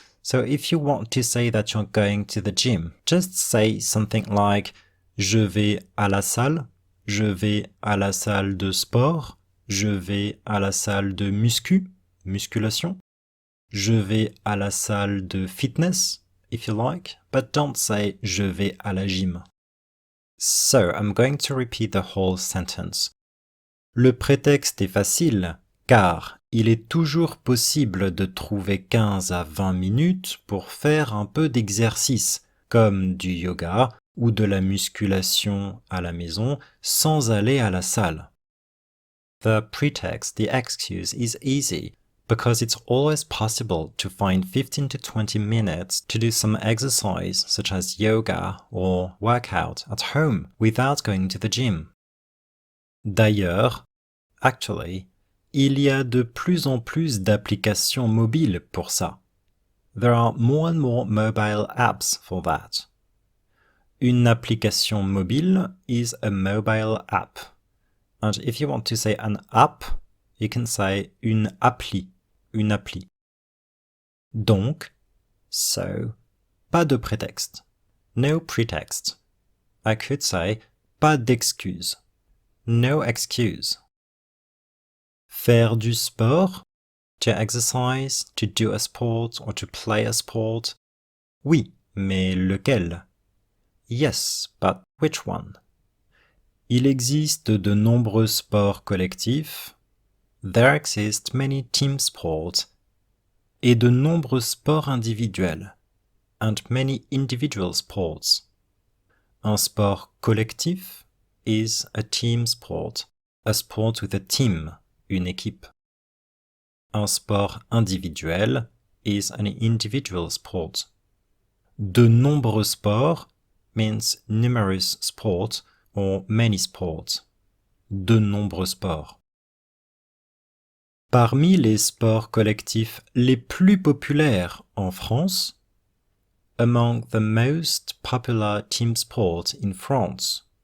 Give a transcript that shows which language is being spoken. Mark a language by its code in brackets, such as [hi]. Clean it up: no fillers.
[en] So if you want to say that you're going to the gym, just say something like [fr] je vais à la salle, je vais à la salle de sport, je vais à la salle de musculation, je vais à la salle de fitness, [en] if you like, but don't say [fr] je vais à la gym. [en] So I'm going to repeat the whole sentence. [fr] Le prétexte est facile, car il est toujours possible de trouver 15 à 20 minutes pour faire un peu d'exercice, comme du yoga ou de la musculation à la maison, sans aller à la salle. [en] The pretext, the excuse, is easy, because it's always possible to find 15 to 20 minutes to do some exercise, such as yoga or workout at home, without going to the gym. [fr] D'ailleurs, [en] actually, [fr] il y a de plus en plus d'applications mobiles pour ça. [en] There are more and more mobile apps for that. [fr] Une application mobile [en] is a mobile app. And if you want to say an app, you can say [fr] une appli. Donc, so, pas de prétexte. [en] No pretext. I could say [fr] pas d'excuse. [en] No excuse. [fr] Faire du sport, [en] to exercise, to do a sport or to play a sport. [fr] Oui, mais lequel? [en] Yes, but which one? [fr] Il existe de nombreux sports collectifs. [en] There exist many team sports. [fr] Et de nombreux sports individuels. [en] And many individual sports. [fr] Un sport collectif [en] is a team sport, a sport with a team, [fr] une équipe. Un sport individuel [en] is an individual sport. [fr] De nombreux sports [en] means numerous sports or many sports. [fr] De nombreux sports. Parmi les sports collectifs les plus populaires en France, [en] among the most popular team sports in France.